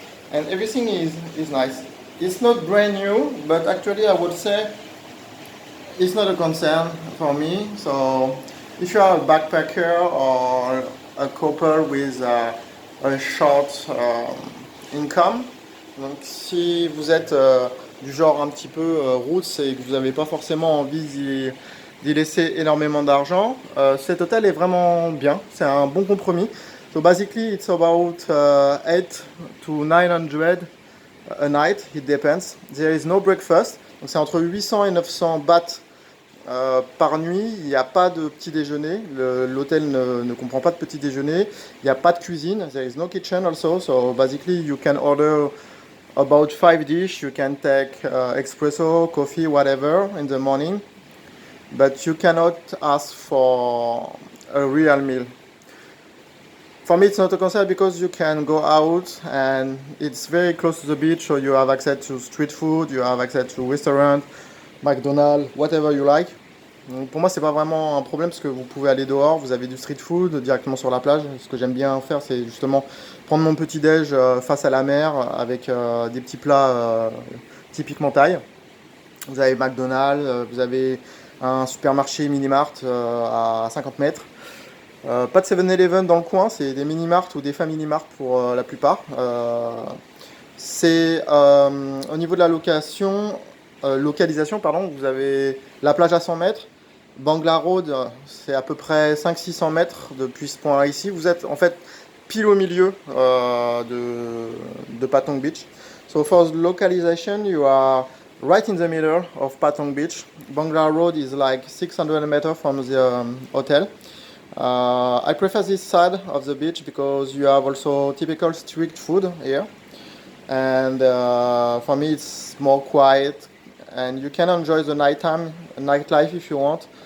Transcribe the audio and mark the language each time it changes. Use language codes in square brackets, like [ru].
[en] And everything is nice. It's not brand new, but actually I would say it's not a concern for me. So if you are a backpacker or a couple with a short income. Donc si vous êtes du genre un petit peu roots et que vous n'avez pas forcément envie d'y laisser énormément d'argent, cet hôtel est vraiment bien, c'est un bon compromis. So basically it's about 8 to 900 a night, it depends. There is no breakfast, [fr] donc c'est entre 800 et 900 bahts par nuit. Il n'y a pas de petit déjeuner, l'hôtel ne comprend pas de petit déjeuner, il n'y a pas de cuisine, [en] there is no kitchen also, so basically you can order about 5 dishes, you can take espresso, coffee, whatever in the morning, but you cannot ask for a real meal. For me, it's not a concern because you can go out and it's very close to the beach, so you have access to street food, you have access to restaurant, McDonald's, whatever you like. [fr] Donc pour moi, c'est pas vraiment un problème parce que vous pouvez aller dehors, vous avez du street food directement sur la plage. Ce que j'aime bien faire, c'est justement prendre mon petit déj face à la mer avec des petits plats typiquement thaï. Vous avez McDonald's, vous avez un supermarché mini-mart à 50 mètres. Pas de 7-Eleven dans le coin, c'est des mini-mart ou des family mart pour la plupart. C'est au niveau de la localisation, pardon, vous avez la plage à 100 mètres. Bangla Road, c'est à peu près 500-600 mètres depuis ce point-là ici. Vous êtes en fait pile au milieu de Patong Beach. [en] So for the localization, you are right in the middle of Patong Beach. Bangla Road is like 600 meters from the hotel. I prefer this side of the beach because you have also typical street food here. And for me it's more quiet and you can enjoy the nightlife if you want.